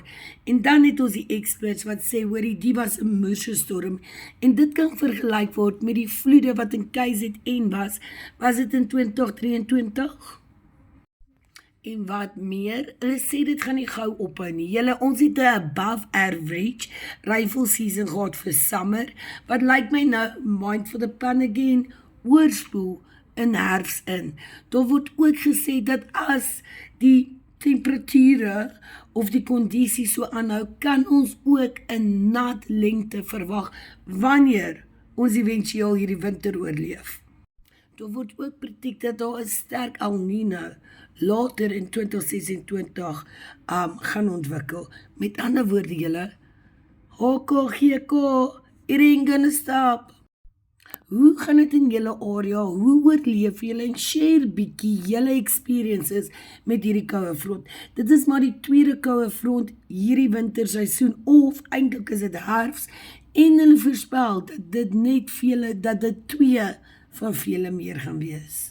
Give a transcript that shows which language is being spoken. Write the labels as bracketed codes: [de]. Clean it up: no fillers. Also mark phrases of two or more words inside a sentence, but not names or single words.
[af] En dan het ons die experts wat sê, hoorie, die was 'n moerse storm, en dit kan vergelyk word met die vloede wat in KZN was dit in 2023? En wat meer, hulle sê dit gaan nie gou ophou nie. Ons het 'n [en] above average rainfall season [af] gehad vir summer, wat lyk my nou, [en] mind for the pun again, [af] oorspoel in herfs in. Daar word ook gesê dat as die temperature of die kondisie so aanhou, kan ons ook 'n nat lente verwag wanneer ons eventueel hierdie winter oorleef. Daar word ook predict dat daar 'n sterk El Niño later in 2026 gaan ontwikkel. Met ander woorde julle, HKGK, [en] it ain't gonna stop. [af] Hoe gaan dit in julle area? Hoe oorleef julle en share bietjie julle experiences met hierdie koue front? Dit is maar die tweede koue front hierdie winterseisoen, of eintlik is dit herfs, en hulle voorspel dat dit 2 van vele meer gaan wees.